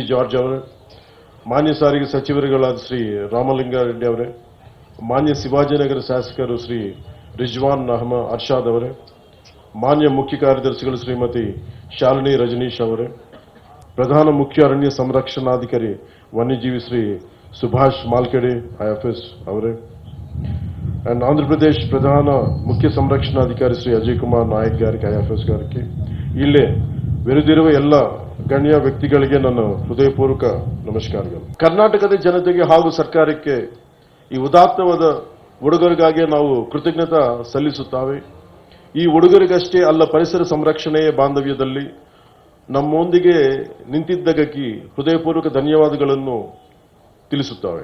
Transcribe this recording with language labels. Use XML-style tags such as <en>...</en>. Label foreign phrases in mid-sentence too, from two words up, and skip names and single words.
<kn>ಜಾರ್ಜ್ ಅವರೇ, ಮಾನ್ಯ ಸಾರಿಗೆ ಸಚಿವರುಗಳಾದ ಶ್ರೀ ರಾಮಲಿಂಗಾರೆಡ್ಡಿ ಅವರೇ, ಮಾನ್ಯ ಶಿವಾಜಿನಗರ ಶಾಸಕರು ಶ್ರೀ ರಿಜ್ವಾನ್ ಅಹಮದ್ ಅರ್ಷಾದ್ ಅವರೇ, ಮಾನ್ಯ ಮುಖ್ಯ ಕಾರ್ಯದರ್ಶಿಗಳು ಶ್ರೀಮತಿ ಶಾಲಿನಿ ರಜನೀಶ್ ಅವರೇ, ಪ್ರಧಾನ ಮುಖ್ಯ ಅರಣ್ಯ ಸಂರಕ್ಷಣಾಧಿಕಾರಿ ವನ್ಯಜೀವಿ ಶ್ರೀ ಸುಭಾಷ್ ಮಾಲ್ಕೆಡೆ ಐಎಫ್ಎಸ್ ಅವರೇ,</kn> <te>అండ్ ఆంధ్రప్రదేశ్ ప్రధాన ముఖ్య సంరక్షణాధికారి శ్రీ అజయ్ కుమార్ నాయక్ గారికి ఐఎఫ్ఎస్ గారికి,</te> <kn>ಇಲ್ಲೇ ಬೆರೆದಿರುವ ಎಲ್ಲ ಗಣ್ಯ ವ್ಯಕ್ತಿಗಳಿಗೆ ನನ್ನ ಹೃದಯಪೂರ್ವಕ ನಮಸ್ಕಾರಗಳು. ಕರ್ನಾಟಕದ ಜನತೆಗೆ ಹಾಗೂ ಸರ್ಕಾರಕ್ಕೆ ಈ ಉದಾತ್ತವಾದ ಉಡುಗೊರೆಗಾಗಿ ನಾವು ಕೃತಜ್ಞತಾ ಸಲ್ಲಿಸುತ್ತೇವೆ. ಈ ಉಡುಗೊರೆಗಷ್ಟೇ ಅಲ್ಲ, ಪರಿಸರ ಸಂರಕ್ಷಣೆಯ ಬಾಂಧವ್ಯದಲ್ಲಿ ನಮ್ಮೊಂದಿಗೆ ನಿಂತಿದ್ದಕ್ಕೆ ಹೃದಯಪೂರ್ವಕ ಧನ್ಯವಾದಗಳನ್ನು ತಿಳಿಸುತ್ತೇವೆ.</kn>